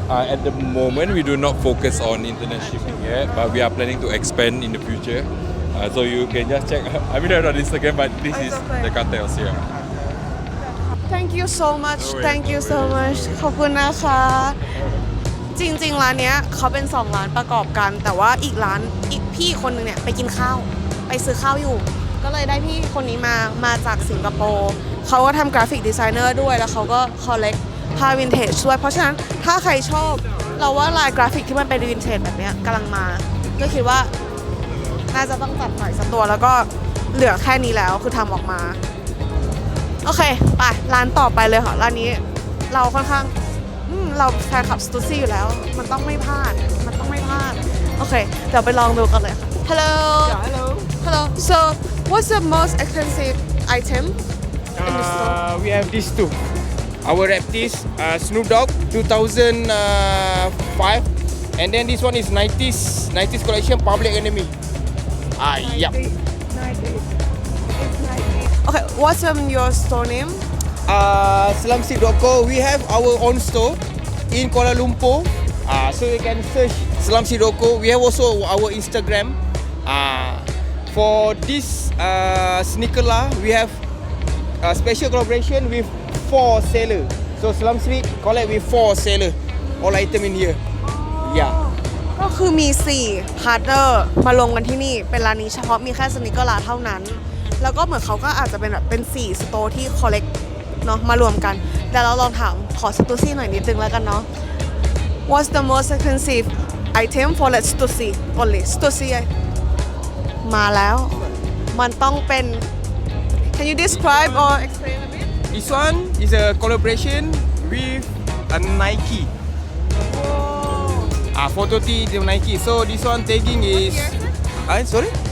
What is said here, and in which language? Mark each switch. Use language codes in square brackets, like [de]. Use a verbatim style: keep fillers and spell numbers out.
[en] Uh, at the moment, we do not focus on internet shipping yet, but we are planning to expand in the future. Uh, so you can just check. I mean, I'm not on Instagram, but this That's is okay. the cartels here. Thank you so much. No worries, Thank you no so much. [th] ขอบคุณนะคะจริงๆร้านเนี้ยเขาเป็นสองร้านประกอบกันแต่ว่าอีกร้านอีกพี่คนนึงเนี่ยไปกินข้าวไปซื้อข้าวอยู่ก็เลยได้พี่คนนี้มามาจากสิงคโปร์เขาก็ทำกราฟิกดีไซเนอร์ด้วยแล้วเขาก็คอลเลกพาวินเทจด้วยเพราะฉะนั้นถ้าใครชอบเราว่าลายกราฟิกที่มันเป็นวินเทจแบบเนี้ยกำลังมาก็คิดว่าน่าจะต้องตัดหน่อยสักตัวแล้วก็เหลือแค่นี้แล้วคือทำออกมา โอเคไปร้านต่อไปเลยค่ะร้านนี้เราค่อนข้างเราแฟนคลับสตูซี่อยู่แล้วมันต้องไม่พลาดมันต้องไม่พลาดโอเคเดี๋ยวไปลองดูกันเลยค่ะ [en] Hello Yeah, hello. Hello So what's the most expensive item in the store Uh, we have these two. Our rap this uh, Snoop Dogg two thousand five, and then this one is nineties nineties collection Public Enemy. Ah, yep. Okay, what's um, your store name Uh, Selamsip dot co. We have our own store in Kuala Lumpur. Uh, so you can search Selamsip dot co. We have also our Instagram. Uh, for this uh, sneaker lah, we have a special collaboration with four seller. So Selamsip collab with four seller. All item in here. Yeah. [th] ก็คือมีสี่พาร์ทเนอร์มาลงกันที่นี่เป็นร้านนี้เฉพาะมีแค่สนิกเกอร์ลาเท่านั้นแล้วก็เหมือนเขาก็อาจจะเป็นแบบเป็นสี่สโตร์ที่คอลเลกเนาะมารวมกันแต่เราลองถามขอสตูซี่หน่อยนิดนึงแล้วกันเนาะ [en] What's the most expensive item for let's to see only [th] สตูซี่มาแล้วมันต้องเป็น [en] Can you describe or explain a bit This one is a collaboration with a Nike Oh ah four thirty the Nike so this one tagging is I'm sorry